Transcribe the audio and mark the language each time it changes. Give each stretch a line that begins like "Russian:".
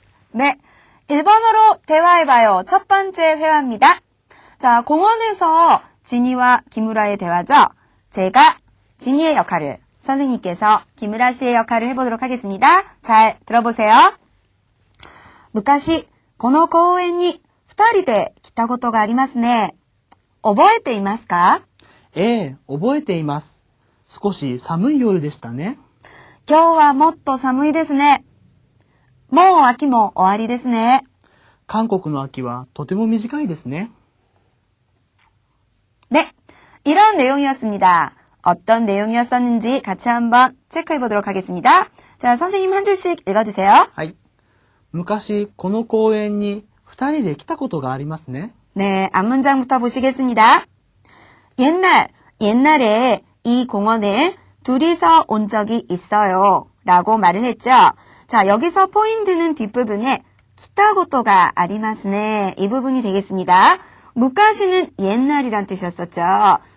Korean: 네, 일본어로 대화해봐요. 첫 번째 회화입니다. 자, 공원에서 지니와 기무라의 대화죠. 제가 지니의 역할을, 선생님께서 기무라 씨의 역할을 해보도록 하겠습니다. 잘 들어보세요.
Japanese: 昔、この公園に2人で来たことがありますね。覚えていますか？ええ、覚えています。少し寒い夜でしたね。今日はもっと寒いですね。もう秋も終わりですね。韓国の秋はとても短いですね。
Korean: 네, 이런 내용이었습니다. 어떤 내용이었었는지 같이 한번 체크해 보도록 하겠습니다. 자, 선생님 한 줄씩 읽어주세요.
Japanese: はい。昔、この公園に2人で来たことがありますね。
Korean: 네, 앞문장부터 보시겠습니다. 옛날에 이 공원에 둘이서 온 적이 있어요. 라고 말을 했죠. 자, 여기서 포인트는 뒷부분에
Japanese: 기타고토가 아리마스네.
Korean: 이 부분이 되겠습니다. 무카시는 옛날이란 뜻이었었죠.